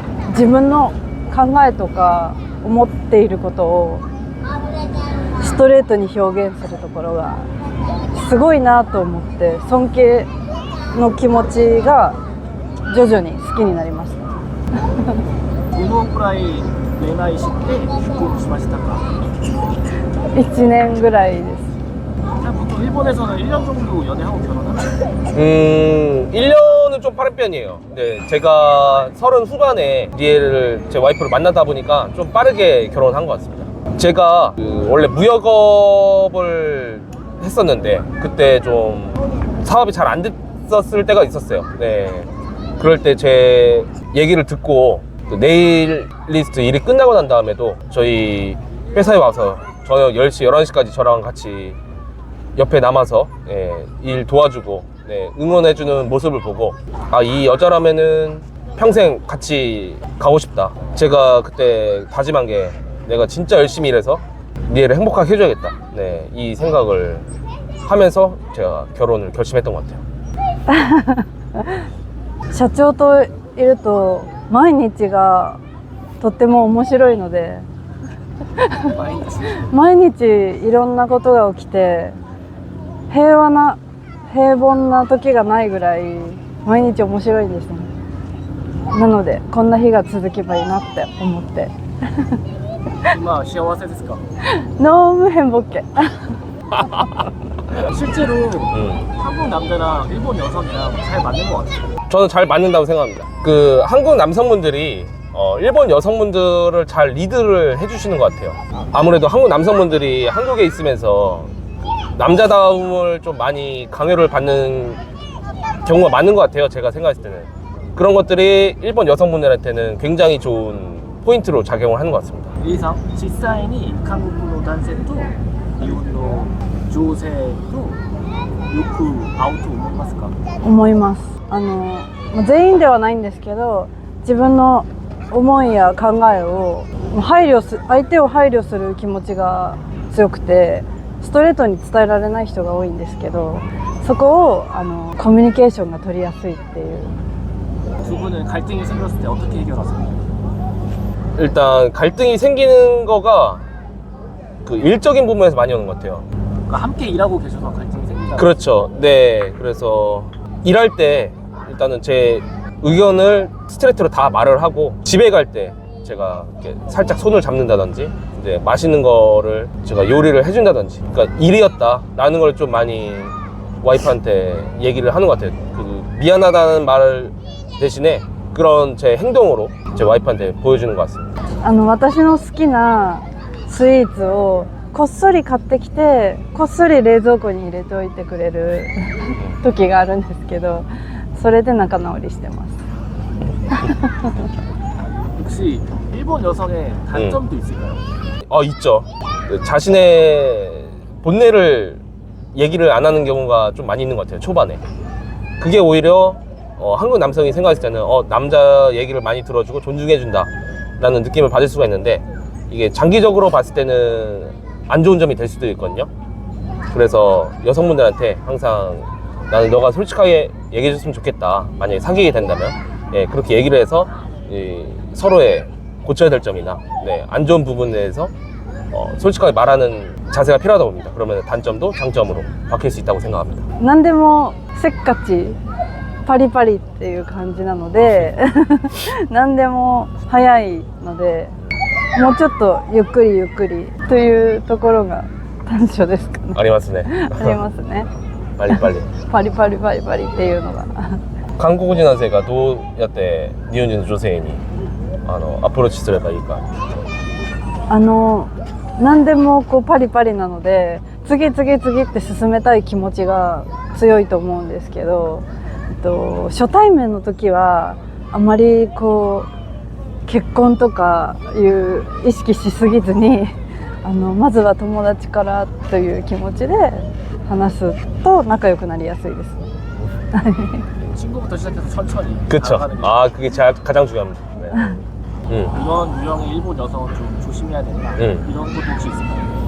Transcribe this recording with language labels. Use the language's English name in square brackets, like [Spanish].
[Japanese] 自分の考えとか思っていることをストレートに表現するところがすごいなと思って、尊敬の気持ちが徐々に好きになりました。どのくらい恋愛して結婚しましたか? 1年ぐらいです。 [Korean] 보통 일본에서는 1년 정도 연애하고 결혼하나요? 1년은 좀 빠른 편이에요. 네, 제가 30 후반에 리에를 제 와이프를 만나다 보니까 좀 빠르게 결혼한 것 같습니다. 제가 원래 무역업을 했었는데 그때 좀 사업이 잘 안 됐었을 때가 있었어요. 네, 그럴 때 제 얘기를 듣고 그 네일리스트 일이 끝나고 난 다음에도 저희 회사에 와서 저녁 10시, 11시까지 저랑 같이 옆에 남아서 일 도와주고 응원해주는 모습을 보고, 아, 이 여자라면은 평생 같이 가고 싶다. 제가 그때 다짐한 게 내가 진짜 열심히 일해서 니애를 행복하게 해줘야겠다. 네, 이 생각을 하면서 제가 결혼을 결심했던 것 같아요. [Japanese] 社長といると毎日がとっても面白いので毎日いろんなことが起きて平凡な時がないぐらい毎日面白いんですね。なのでこんな日が続けばいいなって思って今幸せですか? [Korean] 너무 행복해. 실제로 한국 남자랑 일본 여성이랑 잘 맞는 것 같아요. 저는 잘 맞는다고 생각합니다. 그 한국 남성분들이 일본 여성분들을 잘 리드를 해주시는 것 같아요. 아무래도 한국 남성분들이 한국에 있으면서 남자다움을 좀 많이 강요를 받는 경우가 많은 것 같아요. 제가 생각했을 때는 그런 것들이 일본 여성분들한테는 굉장히 좋은 포인트로 작용을 하는 것 같습니다. [Japanese] Aさん、実際に韓国の男性と日本の女性とよく会うと思いますか? 思います。全員ではないんですけど、自分の思いや考えを相手を配慮する気持ちが強くてストレートに伝えられない人が多いんですけど、そこをコミュニケーションが取りやすいっていう。 [Korean] 두 분은 갈등이 생겼을 때 어떻게 해결하세요? 일단 갈등이 생기는 거가 그 일적인 부분에서 많이 오는 것 같아요. 그러니까 함께 일하고 계셔서 갈등이 생긴다. 그렇죠. 네, 그래서 일할 때 일단은 제 의견을 스트레이트로 다 말을 하고, 집에 갈 때 제가 이렇게 살짝 손을 잡는다든지 이제 맛있는 거를 제가 요리를 해준다든지, 그러니까 일이었다라는 걸 좀 많이 와이프한테 얘기를 하는 것 같아요. 그 미안하다는 말 대신에 그런 제 행동으로 제 와이프한테 보여주는 것 같습니다. [Japanese] 私の好きなスイーツをこっそり買ってきてこっそり冷蔵庫に入れておいてくれる時があるんですけど、それで仲直りしてます。 [Korean] 혹시 일본 여성의 단점도 있을까요? 있죠. 자신의 본내를 얘기를 안 하는 경우가 좀 많이 있는 것 같아요, 초반에. 그게 오히려 한국 남성이 생각했을 때는 남자 얘기를 많이 들어주고 존중해준다 라는 느낌을 받을 수가 있는데, 이게 장기적으로 봤을 때는 안 좋은 점이 될 수도 있거든요. 그래서 여성분들한테 항상 나는 너가 솔직하게 얘기해줬으면 좋겠다, 만약에 사귀게 된다면. 예, 그렇게 얘기를 해서 서로의 고쳐야 될 점이나 안 좋은 부분에 대해서 솔직하게 말하는 자세가 필요하다고 봅니다. 그러면 단점도 장점으로 바뀔 수 있다고 생각합니다. [Japanese] 何でもせっかちパリパリっていう感じなので何でも早いので、もうちょっとゆっくりゆっくりというところが短所ですかね。ありますね。ありますね。パリパリ。パリパリパリパリっていうのが。韓国人男性がどうやって日本人の女性にアプローチすればいいか。何でもこうパリパリなので、次々次って進めたい気持ちが強いと思うんですけど、初対面の時はあまりこう結婚とかいう意識しすぎずに、まずは友達からという気持ちで話すと仲良くなりやすいです。 [Korean] 친구부터 시작해서 천천히 그쵸. 나아가는 게 그게 가장 중요합니다. 네. 이런 유형의 일본 여성은 좀 조심해야 된다. 이런 것도 혹시 있을까요?